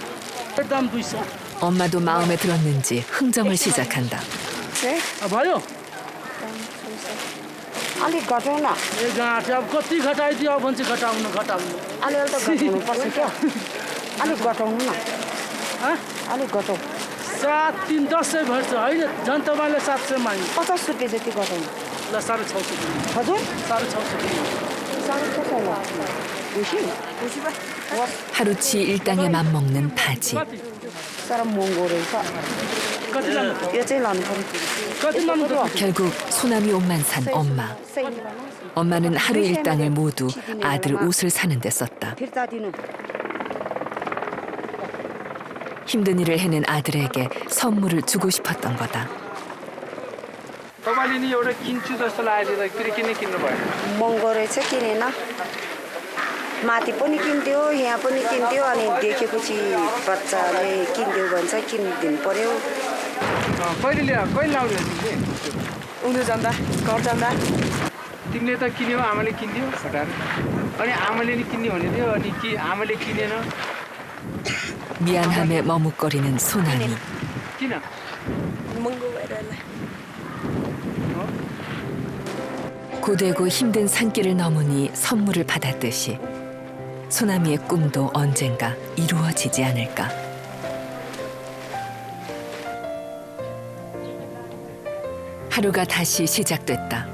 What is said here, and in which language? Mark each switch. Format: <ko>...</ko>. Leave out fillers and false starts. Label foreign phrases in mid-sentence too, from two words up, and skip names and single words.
<ko>엄마도 마음에 들었는지 흥정을 시작한다.</ko> <ne>अलिक घटाउन ए गाँठ अब कति घटाइदियो भन्छ घटाउनु अलिअलि त घटाउनु पर्छ क्या अलिक घटाउनु न हँ? अलिक घटाउ 7 3 10 भर्छ होइन झन् तपाईँले 700 माग्नु 50 रुपियाँ जति घटाउनु ल 650 हजुर 650 बेसी</ne> <ko>하루치 일당에 맘먹는 바지.</ko> <ne>तर महँगो रहेछ कति लानु यो चाहिँ लानु पर्यो कति लानु त</ne> <ko>결국 소남이 옷만 산 엄마. 엄마는 하루 일당을 모두 아들 옷을 사는 데 썼다.</ko> <ne>फिर्ता दिनु</ne> <ko>힘든 일을 해낸 아들에게 선물을 주고 싶었던 거다.</ko> <ne>तपाईँले नि एउटा किन्छु जस्तो लागेको थियो त फेरि किन किन्नु भयो महँगो रहेछ किनेन माथि पनि किन्थ्यो यहाँ पनि किन्थ्यो अनि देखेपछि बच्चाले किनिदियो भन्छ किनिदिनु पर्यो कहिले लाउने तिमीले उनीहरू जाँदा घर जाँदा तिमीले त किन्यौ आमाले किनिदियो हटाएर अनि आमाले नि किन्ने भने थियो अनि कि आमाले किनेन</ne> <ko>미안함에 머뭇거리는 소남이.</ko> <ne>किन महँगो भएर होला</ne> <ko>고되고 힘든 산길을 넘으니 선물을 받았듯이 소남이의 꿈도 언젠가 이루어지지 않을까. 하루가 다시 시작됐다.</ko>